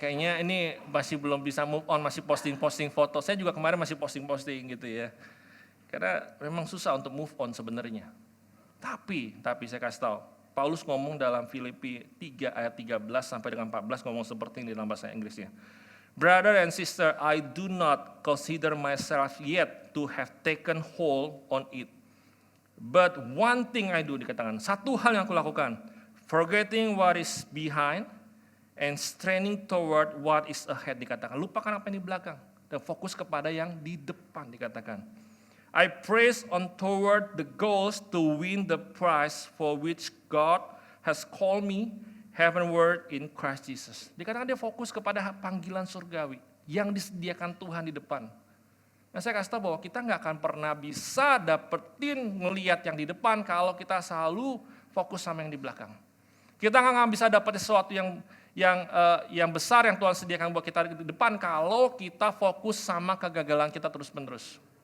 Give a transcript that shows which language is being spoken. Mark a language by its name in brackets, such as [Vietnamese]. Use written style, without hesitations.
[Indonesian] Kayaknya ini masih belum bisa move on, masih posting-posting foto. Saya juga kemarin masih posting-posting gitu ya. Karena memang susah untuk move on sebenarnya. Tapi saya kasih tahu, Paulus ngomong dalam Filipi 3 ayat 13 sampai dengan 14 ngomong seperti ini dalam bahasa Inggrisnya. [English] Brother and sister, I do not consider myself yet to have taken hold on it. But one thing I do, [Indonesian] dikatakan, satu hal yang aku lakukan, [English] forgetting what is behind and straining toward what is ahead, [Indonesian] dikatakan. Lupakan apa yang di belakang dan fokus kepada yang di depan, dikatakan. [English] I press on toward the goals to win the prize for which God has called me heavenward in Christ Jesus. [Indonesian] Dikatakan dia fokus kepada panggilan surgawi yang disediakan Tuhan di depan. Nah saya kasih tahu bahwa kita nggak akan pernah bisa dapetin ngelihat yang di depan kalau kita selalu fokus sama yang di belakang. Kita nggak bisa dapetin sesuatu yang besar yang Tuhan sediakan buat kita di depan kalau kita fokus sama kegagalan kita terus-menerus.